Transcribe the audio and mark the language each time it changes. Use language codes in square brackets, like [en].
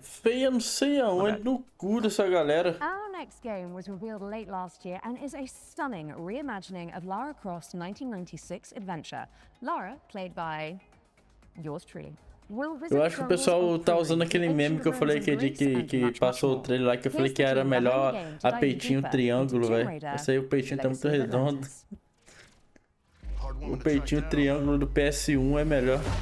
[pt] Feia, não sei aonde, no cu dessa galera. [en] Our next game was revealed late last year and is a stunning reimagining of Lara Croft's 1996 adventure. Lara, played by yours truly. [pt] Eu acho que o pessoal tá usando aquele meme que eu falei que passou o trailer lá, que eu falei que era melhor a peitinho triângulo, velho. Esse aí o peitinho tá muito redondo. O peitinho triângulo do PS1 é melhor.